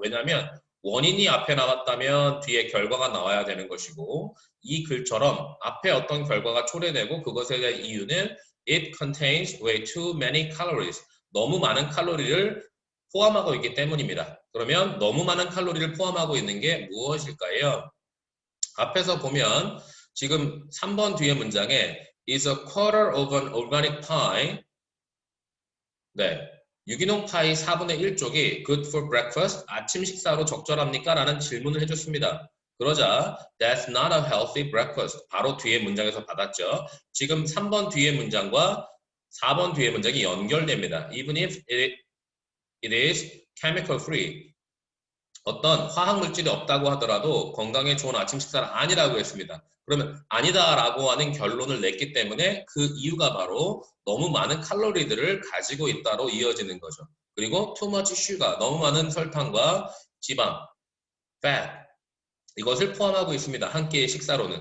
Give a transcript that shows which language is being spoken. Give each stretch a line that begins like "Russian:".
Korean: 왜냐하면 원인이 앞에 나왔다면 뒤에 결과가 나와야 되는 것이고 이 글처럼 앞에 어떤 결과가 초래되고 그것에 대한 이유는
English: It contains way too many calories.
Korean: 너무 많은 칼로리를 포함하고 있기 때문입니다. 그러면 너무 많은 칼로리를 포함하고 있는 게 무엇일까요? 앞에서 보면 지금 3번 뒤에 문장에
English: is a quarter of an organic pie.
Korean: 네. 유기농 파이 4분의 1쪽이
English: good for breakfast,
Korean: 아침 식사로 적절합니까? 라는 질문을 해줬습니다. 그러자
English: that's not a healthy breakfast.
Korean: 바로 뒤에 문장에서 받았죠. 지금 3번 뒤에 문장과 4번 뒤에 문장이 연결됩니다.
English: Even if it is chemical free.
Korean: 어떤 화학물질이 없다고 하더라도 건강에 좋은 아침 식사는 아니라고 했습니다. 그러면 아니다라고 하는 결론을 냈기 때문에 그 이유가 바로 너무 많은 칼로리들을 가지고 있다로 이어지는 거죠. 그리고
English: too much sugar,
Korean: 너무 많은 설탕과 지방, fat, 이것을 포함하고 있습니다. 한 끼의 식사로는.